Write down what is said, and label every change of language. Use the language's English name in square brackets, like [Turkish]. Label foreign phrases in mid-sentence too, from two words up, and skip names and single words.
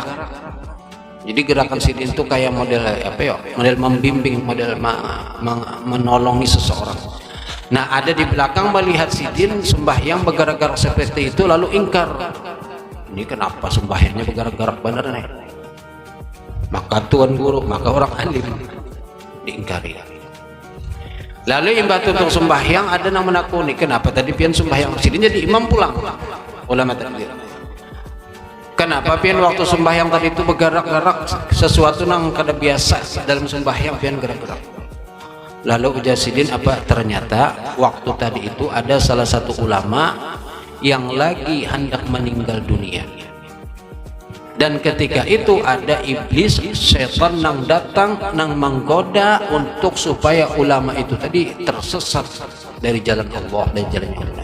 [Indonesian] Jadi gerakan sidin itu kayak model apa ya? Model membimbing, model menolongi seseorang. Nah, ada di belakang melihat sidin sembahyang bergerak-gerak seperti itu lalu ingkar. Ini kenapa sembahyangnya bergerak-gerak benar nih? Maka tuan guru, maka orang alim diingkari. Lalu imbatu untuk sembahyang ada yang menakuni, kenapa tadi pian sembahyang sidin jadi imam pulang? Ulama takbir. Kenapa pian waktu sembahyang tadi itu bergerak-gerak, sesuatu yang kada biasa dalam sembahyang pian gerak-gerak. Lalu ujar sidin apa? Ternyata waktu tadi itu ada salah satu ulama yang lagi hendak meninggal dunia. Dan ketika itu ada iblis, setan yang datang yang menggoda untuk supaya ulama itu tadi tersesat dari jalan Allah, dari jalan Allah.